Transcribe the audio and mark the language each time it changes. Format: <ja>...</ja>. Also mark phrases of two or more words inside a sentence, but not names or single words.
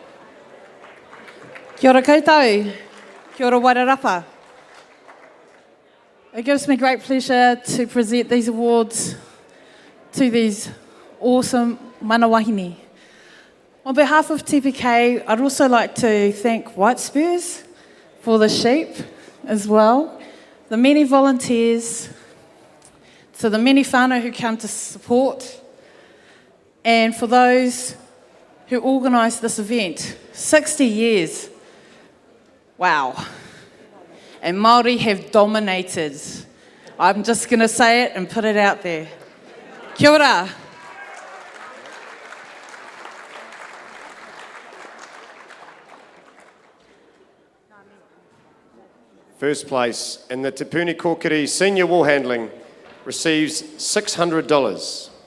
<mi>Kia ora koutou, kia ora Wairarapa.</mi> <en>It gives me great pleasure to present these awards to these awesome</en> <mi>mana wahine.</mi> <en>On behalf of TPK, I'd also like to thank White Spurs for the sheep as well, the many volunteers, to the many whānau who come to support, and for those who organised this event. 60 years. Wow. And Māori have dominated. I'm just going to say it and put it out there.</en> <mi>Kia ora.</mi> <en>First place in the Te Puni Kōkiri Senior Woolhandling receives $600.</en>